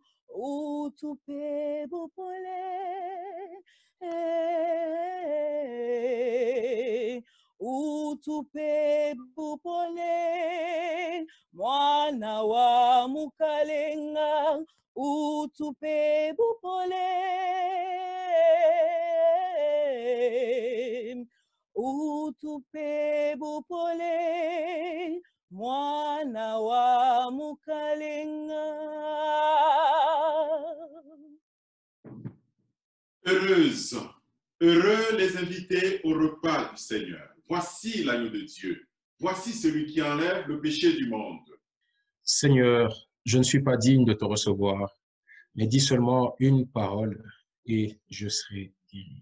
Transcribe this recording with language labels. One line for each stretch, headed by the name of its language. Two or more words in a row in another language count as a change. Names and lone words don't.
Luba-Lulua: Utupe bopole, utupe bopole, mwana wa mukalenga, utupe bopole, utupe bopole, mwana wa mukalenga.
French: Heureux les invités au repas du Seigneur. Voici l'agneau de Dieu. Voici celui qui enlève le péché du monde. Seigneur, je ne suis pas digne de te recevoir, mais dis seulement une parole et je serai guéri.